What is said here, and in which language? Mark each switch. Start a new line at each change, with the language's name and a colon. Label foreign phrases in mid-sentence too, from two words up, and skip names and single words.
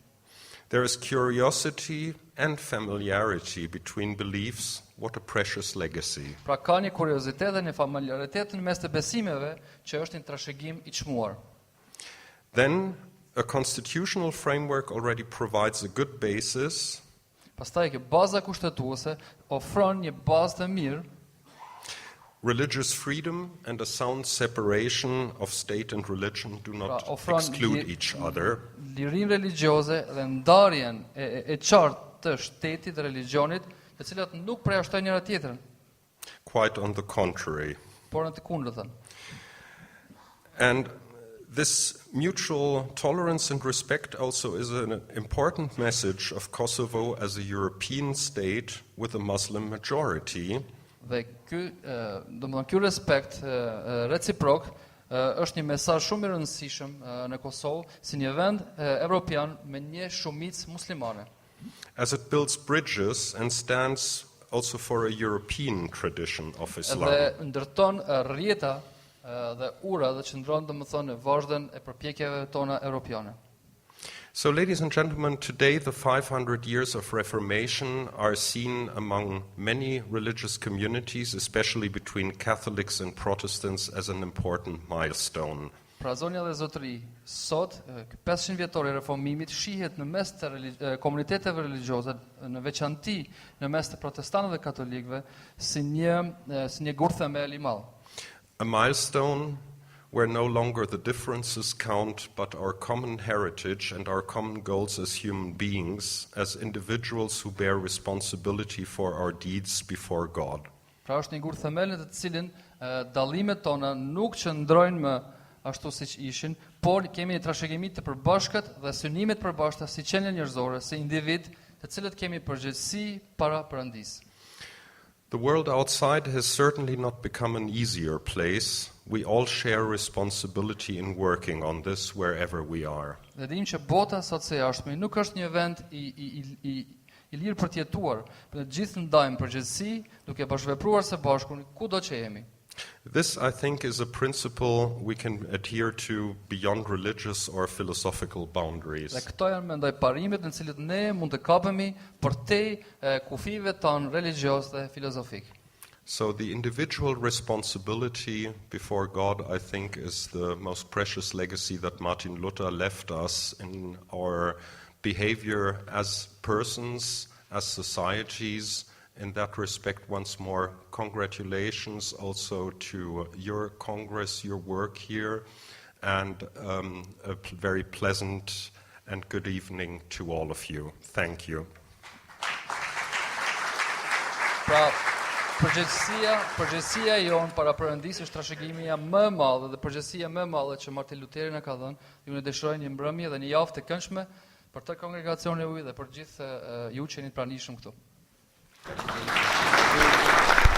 English: There is curiosity and familiarity between beliefs. What a precious legacy.
Albanian: Pra ka një kuriozitet dhe një familiaritet në mes të besimeve që është një trashëgim I çmuar.
English: Then a constitutional framework already provides a good basis.
Albanian: Pastaj që baza kushtetuese ofron një bazë të mirë.
English: Religious freedom and a sound separation of state and religion do not exclude each other.
Albanian: Lirinë religjioze dhe ndarjen e qartë të shtetit dhe religionit, të cilat nuk përjashtojnë njëra tjetrën.
English: Quite on the contrary.
Albanian: Por në të kundërtën.
English: And this mutual tolerance and respect also is an important message of Kosovo as a European state with a Muslim majority.
Albanian: Dhe ky respekt reciprok është një mesazh shumë I rëndësishëm në Kosovë si një vend evropian me një shumicë muslimane.
English: As it builds bridges and stands also for a European tradition of Islam.
Albanian: Dhe ndërton rrjeta dhe ura dhe qëndron domethënë në vazhdën e përpjekjeve tona europiane.
English: So, ladies and gentlemen, today the 500 years of Reformation are seen among many religious communities, especially between Catholics and Protestants, as an important milestone.
Albanian: Pra zonja dhe zotëri, sot 500 vjetor I reformimit shihet në mes të komuniteteve religjioze, në veçanti në mes të protestantëve dhe katolikëve, si një gur themel I madh.
English: A milestone where no longer the differences count, but our common heritage and our common goals as human beings, as individuals who bear responsibility for our deeds before God.
Albanian: Pra është një gur themel në të cilin dallimet tona nuk qëndrojnë më ashtu siç ishin, por kemi një trashëgimi të përbashkët dhe synimet të përbashkëta si qenie njerëzore, si individ, të cilët kemi përgjegjësi para Perëndisë.
English: The world outside has certainly not become an easier place. We all share responsibility in working on this wherever we are.
Albanian: Dhe dim që bota sot së jashtme nuk është një vend i lirë për të jetuar, për të gjithë ndajmë përgjegjësi, duke bashkëvepruar së bashku kudo që jemi.
English: This, I think, is a principle we can adhere to beyond religious or philosophical
Albanian: Dhe
English: boundaries.
Albanian: këto janë mendoj parimet në cilët ne mund të kapemi përtej kufive tonë religjioz dhe filozofik.
English: So the individual responsibility before God, I think, is the most precious legacy that Martin Luther left us in our behavior as persons, as societies. In that respect, once more, congratulations also to your Congress, your work here, and a very pleasant and good evening to all of you. Thank you.
Albanian: Pra, përgjegjësia jon para Perëndisë është trashëgimia më e madhe dhe përgjegjësia më e madhe që Martin Lutheri na ka dhënë. Ju ne dëshiroj një mbrëmje dhe një javë të këndshme për të kongregacionin e uj dhe për gjithë ju që jeni të pranishëm këtu.